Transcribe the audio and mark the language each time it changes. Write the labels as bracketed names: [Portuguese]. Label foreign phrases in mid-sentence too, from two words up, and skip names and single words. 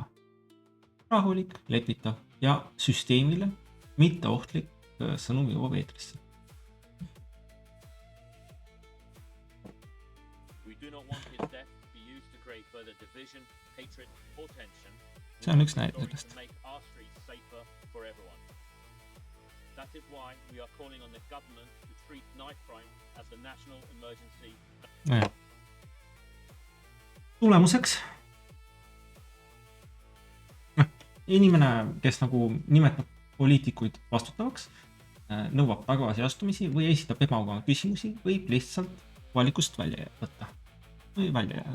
[Estonian] Rahulik, lepitav ja süsteemile mitte ohtlik sõnum jõuab eetrisse. See on üks näide sellest. [English] That is why we are calling on the government to treat knife crime as a national emergency. [Estonian] Tulemuseks inimene, kes nagu nimetab poliitikuid vastutavaks, nõuab tagasiastumisi või esitab ebamugavaid küsimusi, võib lihtsalt valikust välja võtta või välja jääda.